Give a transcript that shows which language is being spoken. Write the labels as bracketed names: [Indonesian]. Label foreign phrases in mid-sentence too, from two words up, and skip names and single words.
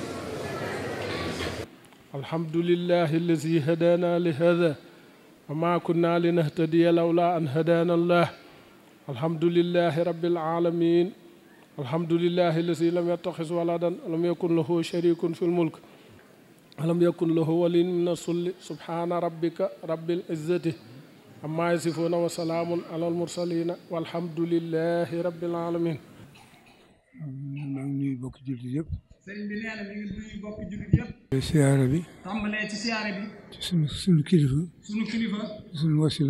[Arabic] الحمد لله الذي هدانا لهذا وما كنا لنهتدي لولا أن هدانا الله. الحمد لله رب العالمين. الحمد لله الذي لم يتخذ ولدا ولم يكن له شريك في الملك ولم يكن له ولي من الذل. سبحان ربك رب العزة عما يصفون وسلام على المرسلين والحمد لله رب العالمين. [Wolof] maa ngi nuyu bokk jullit yëpp. sëriñ bi nee na mi ngi nuyu bokk jullit yëpp. siyaare bi. tàmbalee ci siyaare bi. ci sunu kilifa. sunu kilifa. di sunu wasila.